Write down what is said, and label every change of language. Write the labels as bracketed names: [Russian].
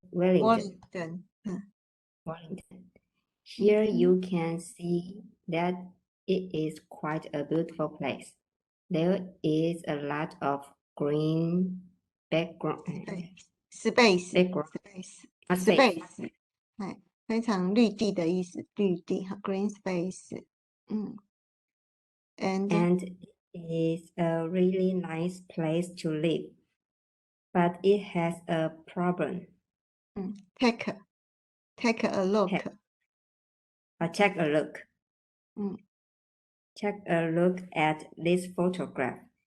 [English] Wellington. Wellington. Here you can see that it is quite a beautiful place. There is a lot of green background. Space. space. [Chinese] 非常绿地的意思，绿地哈 ， [English] green space。 And it is a really nice place to live. But it has a problem. Take a look. Take a look. Take a look at this photograph.